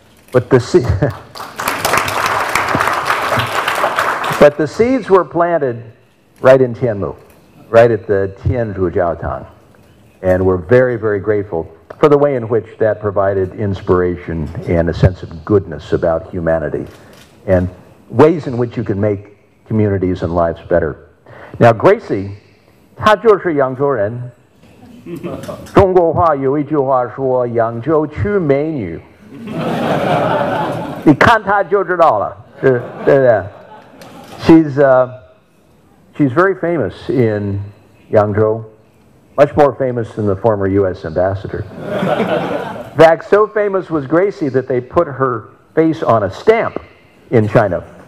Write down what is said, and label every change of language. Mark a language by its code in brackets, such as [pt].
[en] But the seeds were planted right in Tianmu, right at the Tianzhujiaotang. And we're very, very grateful for the way in which that provided inspiration and a sense of goodness about humanity and ways in which you can make communities and lives better. Now, Gracie, [zh] 她就是扬州人。中国话有一句话说：“扬州出美女。” 你看她就知道了，是对不对 [en] ？She's very famous in Yangzhou, much more famous than the former U.S. ambassador. In fact, so famous was Gracie that they put her face on a stamp in China.